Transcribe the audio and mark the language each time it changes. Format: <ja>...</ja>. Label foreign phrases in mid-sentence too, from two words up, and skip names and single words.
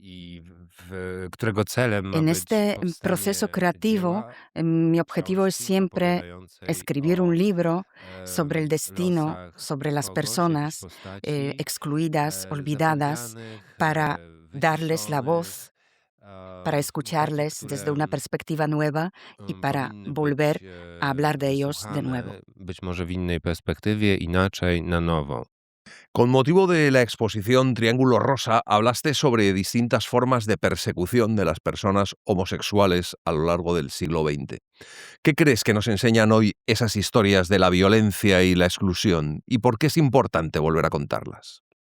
<es>En este proceso creativo, mi objetivo es siempre escribir un libro sobre el destino, sobre las personas excluidas, olvidadas, para darles la voz, para escucharles desde una perspectiva nueva y para volver a hablar de ellos de nuevo.</es> <pl>Być może w innej perspektywie, inaczej, na nowo.</pl> <es>Con motivo de la exposición Triángulo Rosa, hablaste sobre distintas formas de persecución de las personas homosexuales a lo largo del siglo XX. ¿Qué crees que nos enseñan hoy esas historias de la violencia y la exclusión? ¿Y por qué es importante volver a contarlas?</es>